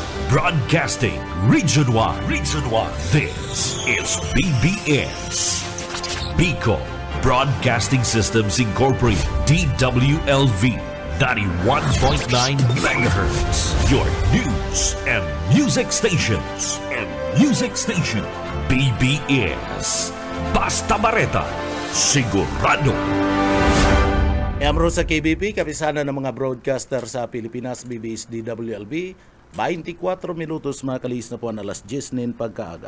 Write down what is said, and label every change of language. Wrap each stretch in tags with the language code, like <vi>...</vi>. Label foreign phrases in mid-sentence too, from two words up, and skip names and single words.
<en>Broadcasting Region 1. Region 1. This is BBS. Bicol Broadcasting Systems Incorporated. DWLV 91.9 MHz. Your news and music stations. BBS. Basta Bareta.</en> <bik>Sigurado. Amro sa KBP,</bik> <tl>kapisana ng mga broadcaster sa Pilipinas,</tl> <bik>BBS DWLB, 24 minutos makalis na po ang alas 10 nin pagkaaga.</bik>